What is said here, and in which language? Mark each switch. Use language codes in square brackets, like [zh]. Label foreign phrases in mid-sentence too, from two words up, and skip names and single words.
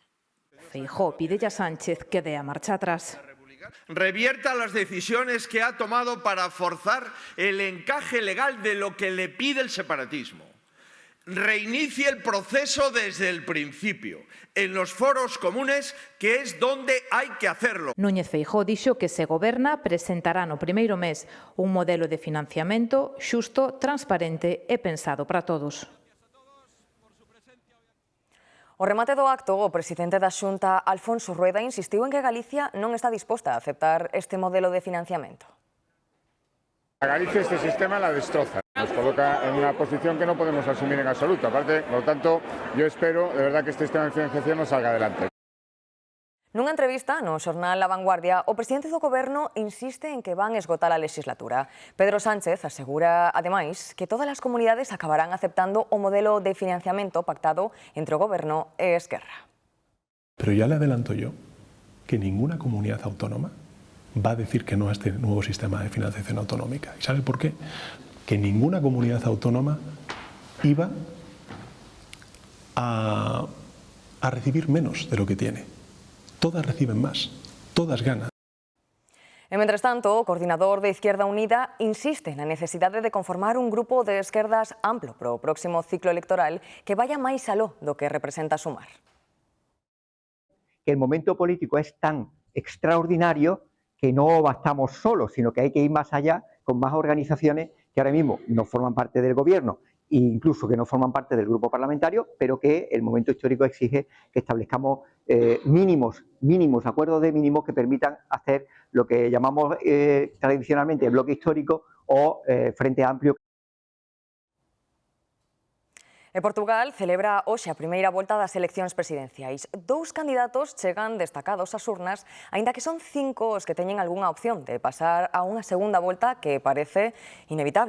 [es] Feijóo pide a Sánchez que dé a marcha atrás. Revierta las decisiones que ha tomado para forzar el encaje legal de lo que le pide el separatismo. Reinicie el proceso desde el principio, en los foros comunes, que es donde hay que hacerlo. [gl] Núñez Feijóo dixo que se goberna presentará no primeiro mes un modelo de financiamento xusto, transparente e pensado para todos. O remate do acto, o presidente da Xunta, Alfonso Rueda, insistiu en que Galicia non está disposta a aceptar este modelo de financiamento. [es] A Galicia este sistema la destroza, nos coloca en una posición que no podemos asumir en absoluto. Aparte, por lo tanto, yo espero de verdad que este sistema de financiación no salga adelante. [gl] Nunha entrevista no xornal La Vanguardia, o presidente do Goberno insiste en que van esgotar a legislatura. Pedro Sánchez asegura, ademais, que todas as comunidades acabarán aceptando o modelo de financiamento pactado entre o Goberno e Esquerra. [es] Pero ya le adelanto yo que ninguna comunidad autónoma va a decir que no a este nuevo sistema de financiación autonómica. ¿Y sabe por qué? Que ninguna comunidad autónoma iba a recibir menos de lo que tiene. Todas reciben más, todas ganan. [gl] E, mentres tanto, o coordinador de Izquierda Unida insiste na necesidade de conformar un grupo de esquerdas amplo para o próximo ciclo electoral que vaya máis aló do que representa Sumar. [es] El momento político es tan extraordinario que no bastamos solos, sino que hay que ir más allá con más organizaciones que ahora mismo no forman parte del gobierno e incluso que no forman parte del grupo parlamentario, pero que el momento histórico exige que establezcamos mínimos, acuerdos de mínimos que permitan hacer lo que llamamos tradicionalmente bloque histórico o Frente Amplio. [gl] E Portugal celebra hoxe a primeira volta das eleccións presidenciais. 2 candidatos chegan destacados ás urnas, aínda que son 5 os que teñen algunha opción de pasar a unha segunda volta que parece inevitable.